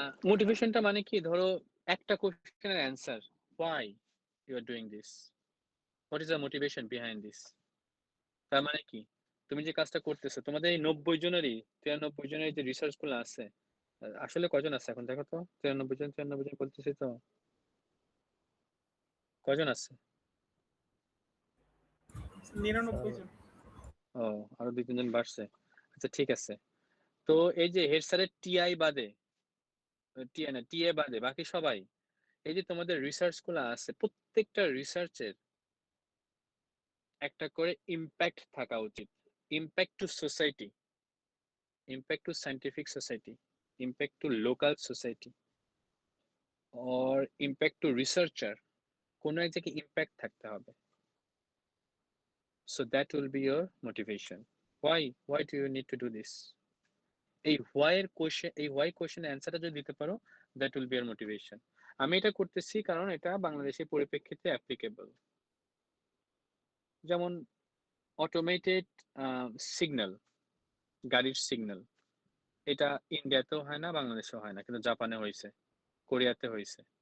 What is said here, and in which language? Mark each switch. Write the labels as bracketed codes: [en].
[bn] মোটিভেশনটা মানে কি, ধরো একটা কোয়েশ্চেনের answer, [en] why you are doing this, what is the motivation behind this। [bn] তার মানে কি, তুমি যে কাজটা করতেছো, তোমাদের এই 90 জনেরই 93 জনের যে রিসার্চ গুলো আছে, আসলে কজন আছে এখন দেখো তো? 93 জন বলতেছি তো, কজন আছে? 99 জন। ও, আরো 2-3 জন বাড়ছে। আচ্ছা ঠিক আছে। তো এই যে হেড স্যারের টিআই বাদে, টিএ বাদে বাকি সবাই, এই যে তোমাদের রিসার্চ গুলো আছে, প্রত্যেকটা রিসার্চের একটা করে ইম্প্যাক্ট থাকা উচিত। Impact two society, impact two scientific society, impact two local society, or impact two researcher. কোনো এক জায়গায় ইম্প্যাক্ট থাকতে হবে। [en] So that will be your motivation. Why do you need to do this? এই why question [bn] অ্যান্সারটা যদি দিতে পারো, [en] that will be your motivation। [bn] আমি এটা করতেছি কারণ এটা বাংলাদেশের পরিপ্রেক্ষিতে অ্যাপ্লিকেবল। যেমন অটোমেটেড সিগন্যাল, গাড়ির সিগন্যাল, এটা ইন্ডিয়াতেও হয় না, বাংলাদেশেও হয় না, কিন্তু জাপানে হয়েছে, কোরিয়াতে হয়েছে।